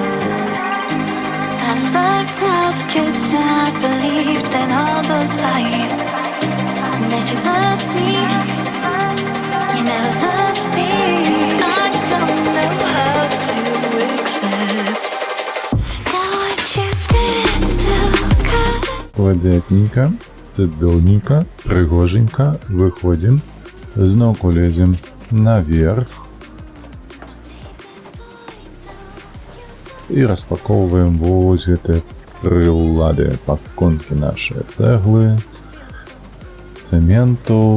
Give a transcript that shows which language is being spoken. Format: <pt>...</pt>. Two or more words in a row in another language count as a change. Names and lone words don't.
<en>I lucked out 'cause I believed in all those lies. That you loved me, you never loved me. I don't know how to accept that what you did still cut.</en> <be>Ладятненько, цудоўненько, прыгоженько, выходим, зноўку лезем наверх і распаковываем вось гэтыя прылады, паконкі нашыя, цэглы, цэменту.</be>